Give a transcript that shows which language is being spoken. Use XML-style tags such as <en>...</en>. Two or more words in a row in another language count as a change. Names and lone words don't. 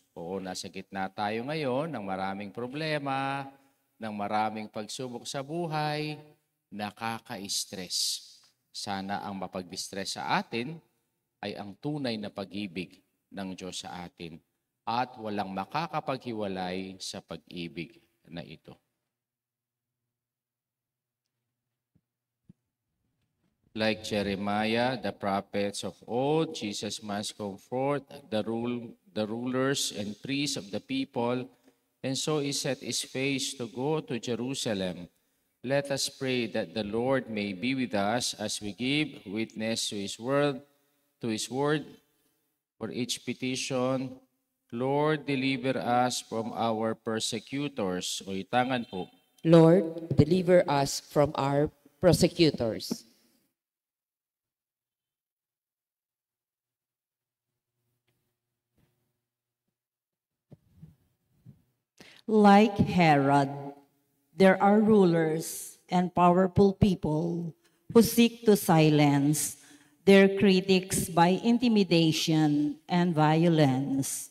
<tl>Nasa gitna tayo ngayon ng maraming problema, ng maraming pagsubok sa buhay, nakaka-stress. Sana ang mapag-distress sa atin ay ang tunay na pag-ibig ng Diyos sa atin at walang makakapaghiwalay sa pag-ibig na ito.</tl> <en>Like Jeremiah, the prophets of old, Jesus must comfort the rulers and priests of the people, and so he set his face to go to Jerusalem. Let us pray that the Lord may be with us as we give witness to His word, for each petition. Lord, deliver us from our persecutors.</en> <pam>O itangan po.</pam> <en>Lord, deliver us from our persecutors. Like Herod, there are rulers and powerful people who seek to silence their critics by intimidation and violence.</en>